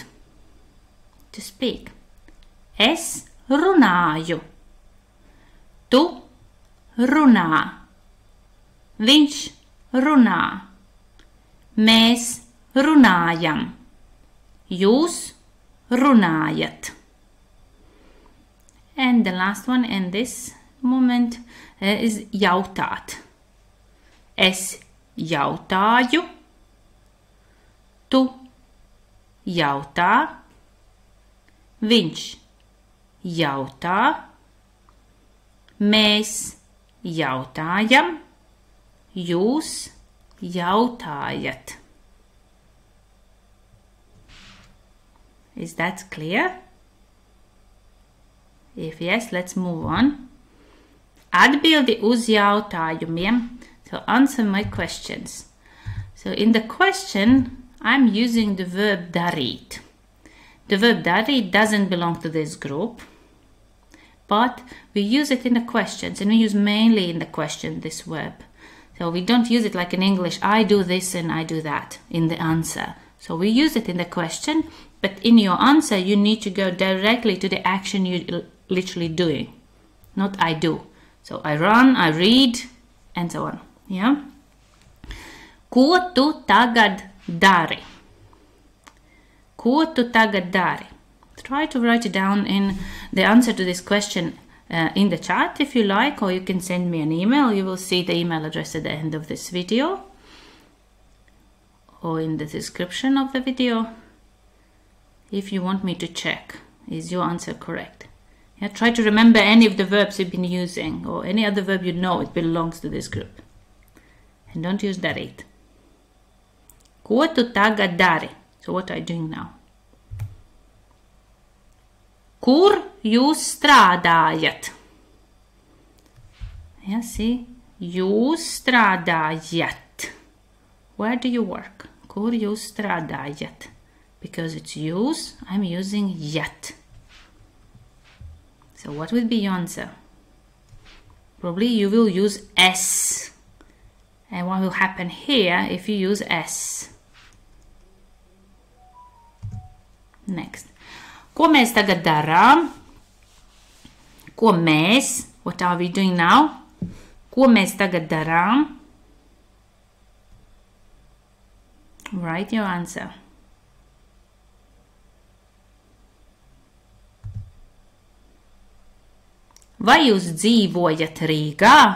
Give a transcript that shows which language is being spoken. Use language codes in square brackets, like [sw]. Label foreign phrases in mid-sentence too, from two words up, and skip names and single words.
[en] To speak. [lv] Es runāju. Tu runā. Viņš runā. Mēs runājam. Jūs runājat. [en] And the last one in this moment is jautāt. [lv] Es jautāju. Tu jautā, viņš jautā, mēs jautājam, jūs jautājat. [en] Is that clear? If yes, let's move on. [lv] Atbildi uz jautājumiem. [en] So answer my questions. So in the question, I'm using the verb darīt. The verb darīt doesn't belong to this group, but we use it in the questions, and we use mainly in the question this verb. So we don't use it like in English, I do this and I do that in the answer. So we use it in the question, but in your answer you need to go directly to the action you're literally doing, not I do. So I run, I read, and so on. Yeah? [lv] Ko tu tagad dari? Ko tu tagad dari? [en] Try to write it down in the answer to this question in the chat if you like, or you can send me an email. You will see the email address at the end of this video or in the description of the video if you want me to check is your answer correct. Yeah, try to remember any of the verbs you've been using or any other verb you know it belongs to this group. And don't use darīt. [lv] Ko tu tagad dari? [en] So what are you doing now? [lv] Kur jūs strādājat? [en] Yeah, see? [lv] Jūs strādājat. [en] Where do you work? [lv] Kur jūs strādājat? [en] Because it's jūs, I'm using jat. So what would be your answer? Probably you will use es. And what will happen here if you use es? Next. [lv] Ko mēs tagad darām? Ko mēs? [en] What are we doing now? [lv] Ko mēs tagad darām? [en] Write your answer. [lv] Vai jūs dzīvojat Rīgā?